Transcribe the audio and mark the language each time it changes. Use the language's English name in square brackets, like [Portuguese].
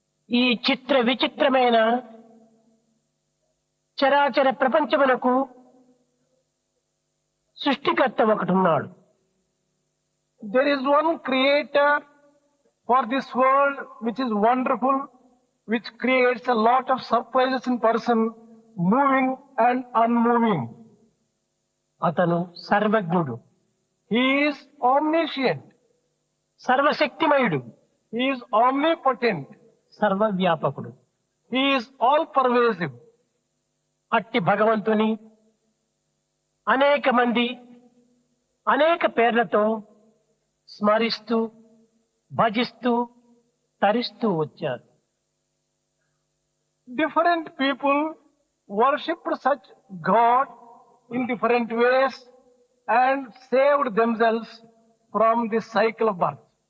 [Telugu] ఈ చిత్ర విచిత్రమైన చరాచర ప్రపంచములకు సృష్టికర్త ఒకటున్నాడు. [English] There is one creator for this world which is wonderful, which creates a lot of surprises in person, moving and unmoving. [Telugu] అతను సర్వజ్ఞుడు, [English] He is omniscient, [Telugu] సర్వశక్తిమయుడు, [English] He is omnipotent, [Telugu] సర్వవ్యాపకుడు. [English] He is all pervasive. [Telugu] అట్టి భగవంతుని అనేక మంది అనేక పేర్లతో స్మరిస్తూ భజిస్తూ తరిస్తూ వచ్చారు. [English] Different people worshipped such God in different ways and saved themselves from this cycle of birth.